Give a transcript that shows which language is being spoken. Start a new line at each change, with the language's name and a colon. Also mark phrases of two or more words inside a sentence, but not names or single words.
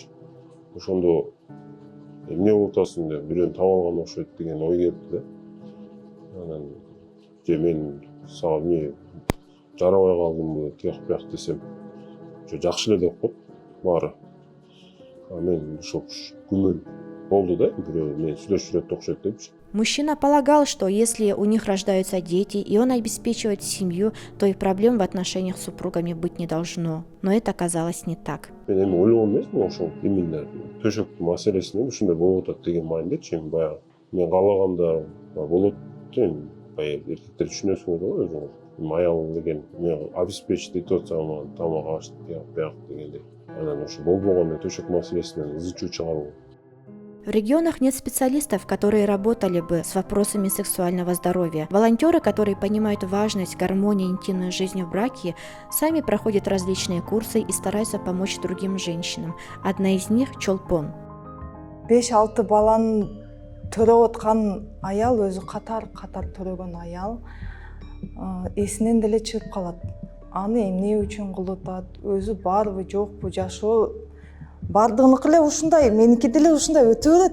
Kyrgyz: Ошондо эмне болуп атасың деп бирөөнү таап алган окшойт деген ой келди да. Анан же мен сага эмне жарабай калдымбы, тияк бияк десем, жакшы эле деп коет баары. Мен ошо күмөн болду да, бирөө мен сүйлөшүп жүрөт окшойт депчи.
Russian: Мужчина полагал, что если у них рождаются дети, и он обеспечивает семью, то и проблем в отношениях с супругами быть не должно. Но это оказалось не так.
Kyrgyz: Мен эми ойлогон эмесмин ошол именно төшөктүн маселесинен ушундай болуп атат деген маанидечи. Эми баягы мен каалаганда болот эми баягы эркектер түшүнөсүңөр го өзүңөр. Аял деген мен обеспечить этип атсам, тамак аш бияк дегендей. Анан ошо болбогондо төшөк маселесинен ызы-чуу чыгаруу.
Russian: В регионах нет специалистов, которые работали бы с вопросами сексуального здоровья. Волонтеры, которые понимают важность гармонии интимной жизни в браке, сами проходят различные курсы и стараются помочь другим женщинам. Одна из них – Чолпон.
Kyrgyz: 5-6 баланы төрөп аткан аял, өзү катар төрөгөн аял эсинен деле чыгып калат. Аны эмне үчүн кылып атат, өзү барбы жокпу, жашоо бардыгыныкы эле ушундай, меники деле ушундай өтө берет.